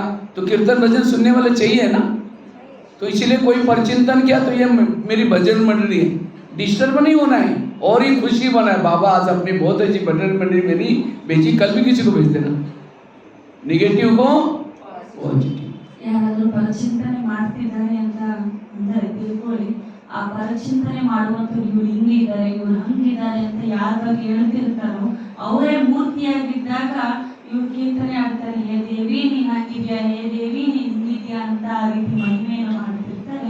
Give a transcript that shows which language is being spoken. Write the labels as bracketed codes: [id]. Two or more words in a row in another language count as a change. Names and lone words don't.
[hi] तो कीर्तन भजन सुनने वाले चाहिए ना, तो इसलिए कोई परचिंतन किया तो ये मेरी भजन मंडली है, डिस्टर्ब नहीं होना है और ही खुशी बना है। बाबा आज अपनी बहुत अच्छी भजन मंडली मेरी भेजी, कल भी किसी को भेज देना, निगेटिव को पॉजिटिव। [kn] ಯಾರಾದರೂ ಪರಿಚಿಂತನೆ ಮಾಡ್ತಿದ್ದಾರೆ ಅಂತ ಅಂದರೆ ತಿಳ್ಕೊಳ್ಳಿ, ಆ ಪರಿಚಿಂತನೆ ಮಾಡುವಂಥವ್ರು ಇವ್ರು ಹಿಂಗಿದ್ದಾರೆ ಇವ್ರು ಹಂಗಿದ್ದಾರೆ ಅಂತ ಯಾರ ಬಗ್ಗೆ ಹೇಳ್ತಿರ್ತಾರೋ ಅವರೇ ಮೂರ್ತಿಯಾಗಿದ್ದಾಗ ಇವ್ರು ಕೀರ್ತನೆ ಆಡ್ತಾರೆ, ಹೇ ದೇವಿ ನೀನ್ ಹಾಕಿದ್ಯಾ, ಹೇ ದೇವಿ ನೀನ್ ಹಿಂಗಿದ್ಯಾ ಅಂತ ಆ ರೀತಿ ಮಹಿಮೆಯನ್ನು ಮಾಡ್ತಿರ್ತಾರೆ.